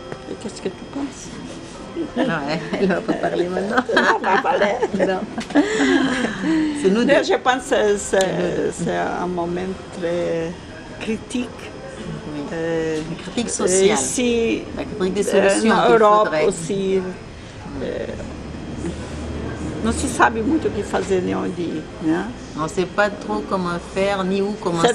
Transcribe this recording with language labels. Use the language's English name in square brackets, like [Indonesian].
[French] Et qu'est-ce que tu penses? Non, elle ne va pas parler maintenant. Non. C'est nous deux. Je pense que c'est un moment très critique. Oui. Une critique sociale. Ici, la critique des solutions en Europe aussi, [Portuguese] não se sabe muito o que fazer nem onde ir. Né? [French] On ne sait pas trop comment faire ni où commencer.